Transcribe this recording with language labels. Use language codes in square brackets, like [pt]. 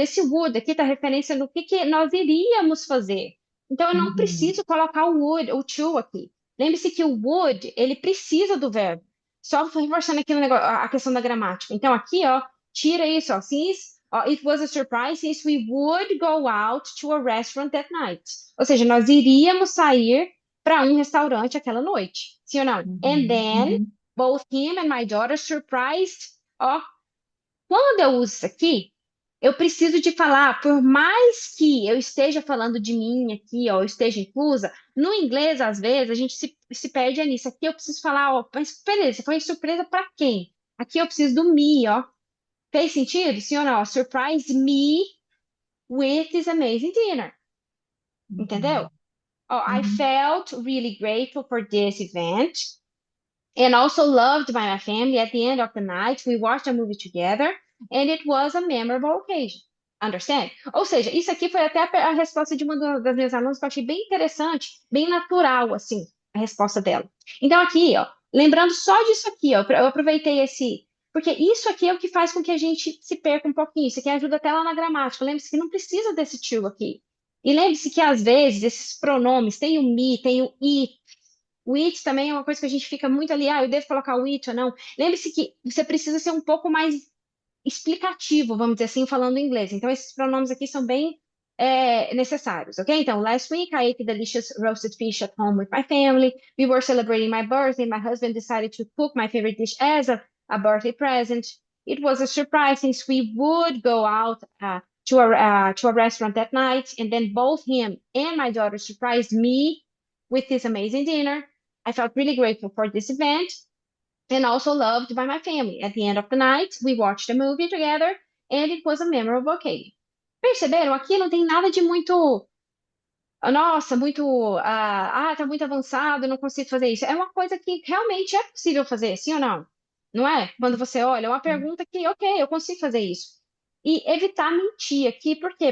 [pt] Esse would aqui tá referência no que nós iríamos fazer. Então eu não Uhum. preciso colocar o would, o to aqui. Lembre-se que o would, ele precisa do verbo. Só reforçando aqui no negócio, a questão da gramática. Então aqui, ó, tira isso, ó. [en] Ó, it was a surprise since we would go out to a restaurant that night. [pt] Ou seja, nós iríamos sair para um restaurante aquela noite. Sim ou não? [en] And Uhum. then Uhum. both him and my daughter surprised. [pt] Ó, quando eu uso isso aqui, Eu preciso de falar, por mais que eu esteja falando de mim aqui, ó, eu esteja inclusa, no inglês, às vezes, a gente se perde nisso. Aqui eu preciso falar, ó, mas beleza, foi surpresa para quem? Aqui eu preciso do me, ó. Fez sentido? Sim ou não? [en] Surprise me with this amazing dinner. [pt] Entendeu? Uhum. [en] Oh, I Uhum. felt really grateful for this event and also loved by my family. At the end of the night, we watched a movie together and it was a memorable occasion. Understand? [pt] Ou seja, isso aqui foi até a resposta de uma das minhas alunas que eu achei bem interessante, bem natural, assim, a resposta dela. Então, aqui, ó, lembrando só disso aqui, ó, eu aproveitei esse. Porque isso aqui é o que faz com que a gente se perca um pouquinho. Isso aqui ajuda até lá na gramática. Lembre-se que não precisa desse to aqui. E lembre-se que, às vezes, esses pronomes, tem o me, tem o it. O it também é uma coisa que a gente fica muito ali, ah, eu devo colocar o it ou não. Lembre-se que você precisa ser um pouco mais explicativo, vamos dizer assim, falando inglês. Então, esses pronomes aqui são bem necessários, ok? [en] Então, last week I ate delicious roasted fish at home with my family. We were celebrating my birthday. My husband decided to cook my favorite dish as a birthday present. It was a surprise since we would go out to a restaurant that night, and then both him and my daughter surprised me with this amazing dinner. I felt really grateful for this event and also loved by my family. At the end of the night, we watched a movie together and it was a memorable occasion. [pt] Perceberam? Aqui não tem nada de muito, nossa, muito, tá muito avançado, eu não consigo fazer isso. É uma coisa que realmente é possível fazer, sim ou não? Não é? Quando você olha, é uma pergunta que, ok, eu consigo fazer isso. E evitar mentir aqui, por quê?